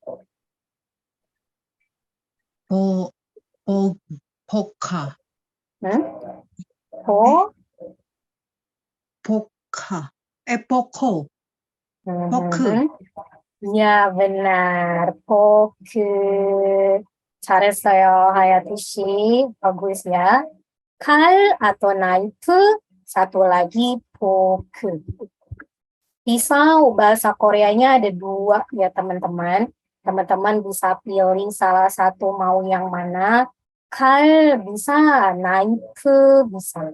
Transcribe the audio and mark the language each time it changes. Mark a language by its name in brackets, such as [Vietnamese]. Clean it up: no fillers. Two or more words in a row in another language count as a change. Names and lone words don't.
[Korean] Poka. Poka. Poko. Poku. [Indonesian] Ya, benar. [Korean] Poku. 잘했어요, 하야티 씨. [Indonesian] Bagus ya. kal atau knife, satu lagi poke. Pisau, bahasa Koreanya ada dua ya teman-teman. Teman-teman bisa pilih salah satu mau yang mana. Kal bisa, knife bisa.